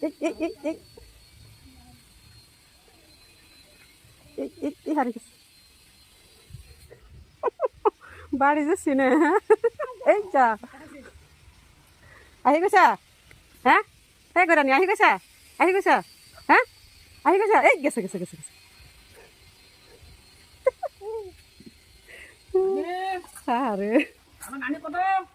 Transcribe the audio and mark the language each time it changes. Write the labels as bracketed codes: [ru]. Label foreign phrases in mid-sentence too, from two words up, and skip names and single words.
[bn] এই হারি গেছে বাড়ি যাচ্ছি না এই যা [as] আহি গৈছা [bn] হ্যাঁ এই গরানি [as] আহি গৈছা [bn] হ্যাঁ [as] আহি গৈছা [bn] এই গেছে গেছে গেছে গেছে আরে